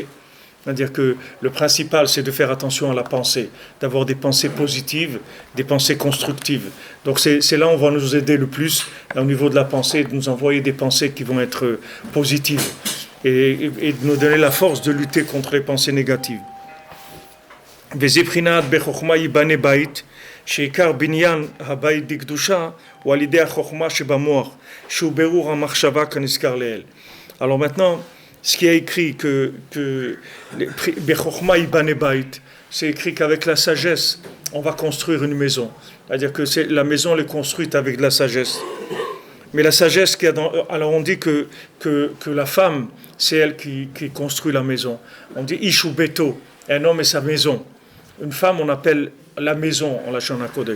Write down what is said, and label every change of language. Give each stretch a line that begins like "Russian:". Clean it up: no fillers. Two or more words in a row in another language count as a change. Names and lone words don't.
French: C'est-à-dire que le principal, c'est de faire attention à la pensée, d'avoir des pensées positives, des pensées constructives. Donc c'est là où on va nous aider le plus, au niveau de la pensée, de nous envoyer des pensées qui vont être positives et de nous donner la force de lutter contre les pensées négatives.
Hebrew: שעיקר בניין הבית דקדושה הוא על ידי החוכמה שבמוח, שהוא ברור המחשבה כנזכר לעיל.
French: Alors maintenant, ce qui est écrit que
Hebrew: בחוכמה ייבנה בית,
French: c'est écrit qu'avec la sagesse, on va construire une maison. C'est-à-dire que la maison elle est construite avec de la sagesse. Mais la sagesse qu'il y a dans... Alors on dit que la femme, c'est elle qui construit la maison. On dit
Hebrew: אשתו ביתו,
French: un homme et sa maison. Une femme, on appelle la maison en
Hebrew: לשון הקודש.